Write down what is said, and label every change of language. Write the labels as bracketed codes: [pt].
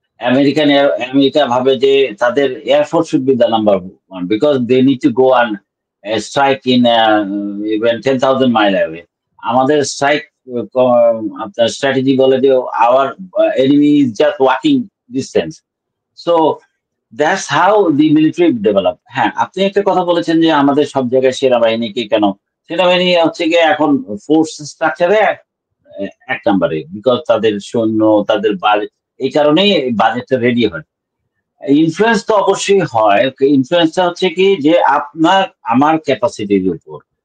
[bn] America ভাবে যে তাদের [en] Air force should be the number 1 because they need to go and strike in even 10,000 mile away. [bn] আমাদের strike আপনার strategy বলে যে [en] Our enemy is just walking distance. So that's how the military develop. [bn] হ্যাঁ, আপনি একটা কথা বলেছেন যে আমাদের সব জায়গায় সেনাবাহিনীকে কেন, সেনাবাহিনী হচ্ছে গিয়ে এখন ফোর্স স্ট্রাকচারে 1 নম্বরে, বিকজ তাদের সৈন্য, তাদের বাজেট, এই কারণেই বাজেটটা রেডি হয়। ইনফ্লুয়েন্স তো অবশ্যই হয়। ইনফ্লুয়েন্সটা হচ্ছে কি যে আপনার আমার ক্যাপাসিটির উপর।